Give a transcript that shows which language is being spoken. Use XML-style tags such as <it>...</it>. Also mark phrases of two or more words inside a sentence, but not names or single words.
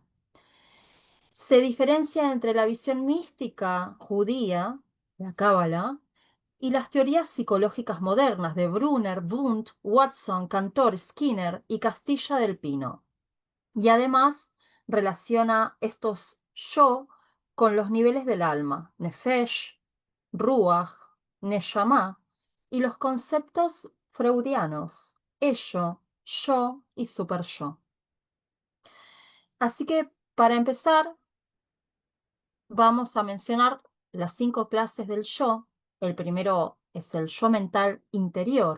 <es>Se diferencia entre la visión mística judía, la Cábala, y las teorías psicológicas modernas de Brunner, Wundt, Watson, Cantor, Skinner y Castilla del Pino. Y además relaciona estos yo con los niveles del alma,</es> <he>נפש, רוח, נשמה,</he> <es>y los conceptos freudianos, ello, yo y superyo. Así que, para empezar, vamos a mencionar las 5 clases del yo. El primero es el yo mental interior.</es>